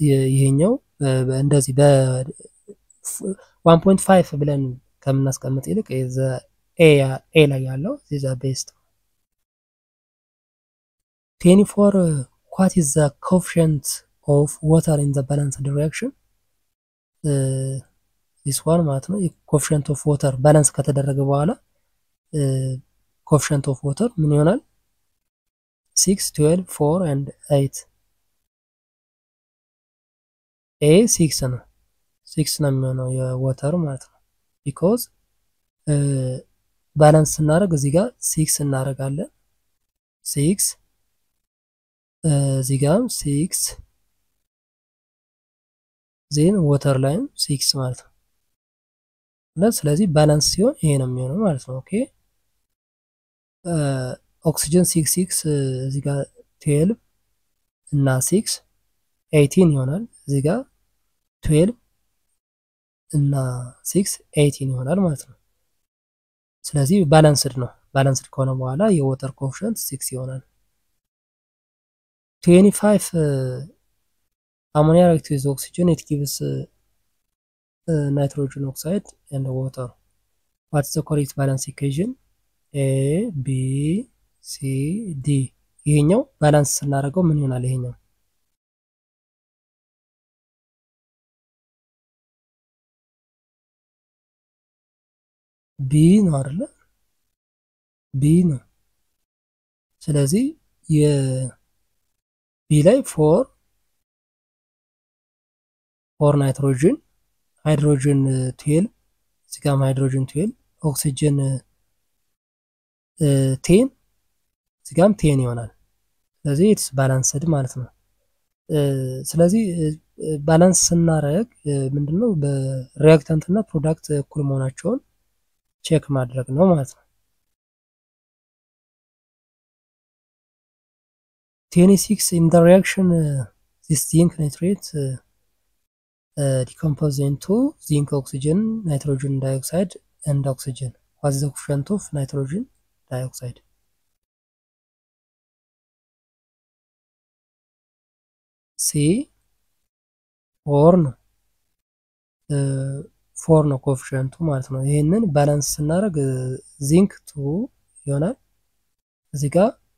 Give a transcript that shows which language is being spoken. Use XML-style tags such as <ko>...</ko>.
<am>ይሄኛው እንደዚህ በ1.5 ብለን ከምናስቀምጥ ይልቅ ኤ ላይ ያለው</am> <en>is the best. 24 what is the coefficient of water in the balanced reaction? this one</en> <am>ማለት ነው። coefficient of water ባላንስ ከተደረገ በኋላ coefficient of water ምን ይሆናል? 6 12 4 and 8 ኤ 6 ነው 6 ነው የሚሆነው የዋተር ማለት ነው። ቢኮዝ ባላንስ ስናደርግ እዚህ ጋር 6 እናደርጋለን 6 እዚህ ጋር 6 ዜን ዋተር ላይም 6 ማለት ነው። ስለዚህ ባላንስ ሲሆን ይሄ ነው የሚሆነው ማለት ነው። ኦኬ ኦክሲጅን 6 እዚህ ጋር 12 እና 6 18 ይሆናል። እዚህ ጋር 12 እና 6 18 ይሆናል ማለት ነው። ስለዚህ ባላንስድ ነው። ባላንስድ ከሆነ በኋላ የዋተር ኮኤፊሺየንት 6 ይሆናል።</am> <en>25 ammonia reacts with oxygen, it gives nitrogen oxide and water. What's the correct balance equation?</en> <am>A B C D ይሄኛው ባላንስ ስናደርገው ምን ይሆናል? ይሄኛው ቢ ነው አይደለ? ቢ ነው። ስለዚህ የቢ ላይ 4 ናይትሮጅን ሃይድሮጅን 12 እዚህ ጋር ሃይድሮጅን 12 ኦክሲጅን 10 እዚህ ጋርም 10 ይሆናል። ስለዚህ ኢትስ ባላንስድ ማለት ነው። ስለዚህ ባላንስ ስናደርግ ምንድነው በሪአክታንት እና ፕሮዳክት እኩል መሆናቸውን ቼክ ማድረግ ነው ማለት ነው።</am> <en>26 in the reaction this zinc nitrate decompose into zinc oxygen nitrogen dioxide and oxygen. What is the coefficient of nitrogen dioxide?</en> <am>C 4 ነው 4 ነው ኮኤፊሺየንቱ ማለት ነው። ይሄንን ባላንስ ስናደርግ ዚንክ 2 ይሆናል። እዚህ ጋር</am>